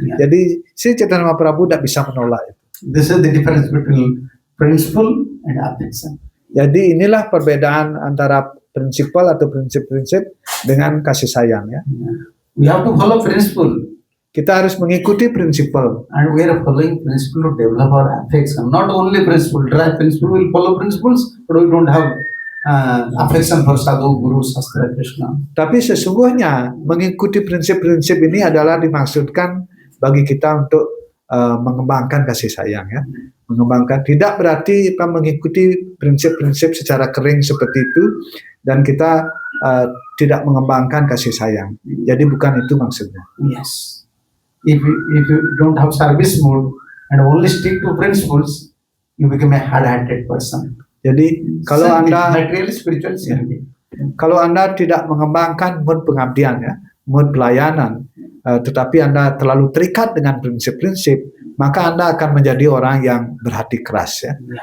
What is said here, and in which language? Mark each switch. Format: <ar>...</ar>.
<id>Jadi Sri Chaitanya Mahaprabhu tidak bisa menolak itu.</id> <en>This is the difference between principle and affection.</en> <id>Jadi inilah perbedaan antara prinsipal atau prinsip-prinsip dengan kasih sayang ya.</id> <en>We have to follow principle.</en> <id>Kita harus mengikuti prinsipal.</id> <en>And we are following principle to develop our affection. Not only principle. Dry principle will follow principles, but we don't have affection for sadhu, guru, sastra, Krishna.</en> <id>Tapi sesungguhnya mengikuti prinsip-prinsip ini adalah dimaksudkan bagi kita untuk mengembangkan kasih sayang ya. Mengembangkan tidak berarti kita mengikuti prinsip-prinsip secara kering seperti itu dan kita tidak mengembangkan kasih sayang. Jadi bukan itu maksudnya.</id> <en>Yes. If you don't have service mode and only stick to principles, you become a hard-hearted person.</en> <id>Jadi kalau Anda</id> <en>material spiritual</en> <id>kalau Anda tidak mengembangkan mood pengabdian ya, mood pelayanan, tetapi Anda terlalu terikat dengan prinsip-prinsip, maka Anda akan menjadi orang yang berhati keras ya.</id>